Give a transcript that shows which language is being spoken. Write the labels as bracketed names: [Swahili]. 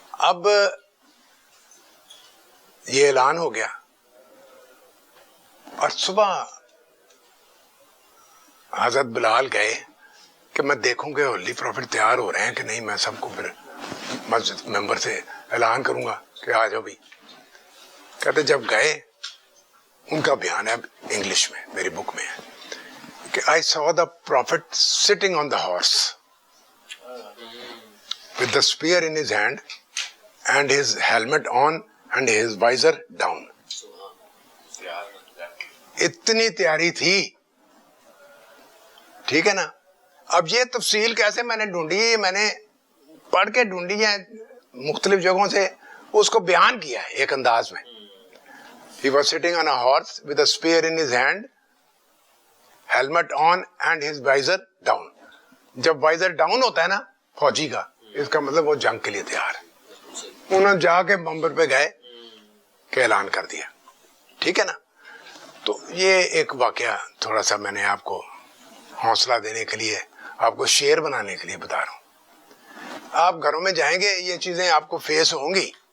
[Urdu] اب یہ اعلان ہو گیا، اور صبح حضرت بلال گئے کہ میں دیکھوں کہ ہولی پروفٹ تیار ہو رہے ہیں کہ نہیں. میں سب کو پھر مسجد ممبر سے اعلان کروں گا کہ آ جاؤ بھی. کہتے جب گئے، ان کا بیان ہے انگلش میں، میری بک میں ہے کہ [English] I saw the prophet sitting on the horse with the spear in his hand and his helmet on and his visor down. [Urdu] اتنی تیاری تھی. ٹھیک ہے نا؟ اب یہ تفصیل کیسے میں نے ڈھونڈی، میں نے پڑھ کے ڈھونڈی ہے مختلف جگہوں سے، اس کو بیان کیا ہے ایک انداز میں. [English] He was sitting on a horse with a spear in his hand, helmet on and his visor down. [Urdu] جب وائزر ڈاؤن ہوتا ہے نا فوجی کا، اس کا مطلب وہ جنگ کے لیے تیار ہے. انہوں جا کے ممبر پہ گئے کہ اعلان کر دیا. ٹھیک ہے نا؟ تو یہ ایک واقعہ تھوڑا سا میں نے آپ کو حوصلہ دینے کے لیے، آپ کو شعر بنانے کے لیے بتا رہا ہوں. آپ گھروں میں جائیں گے، یہ چیزیں آپ کو فیس ہوں گی.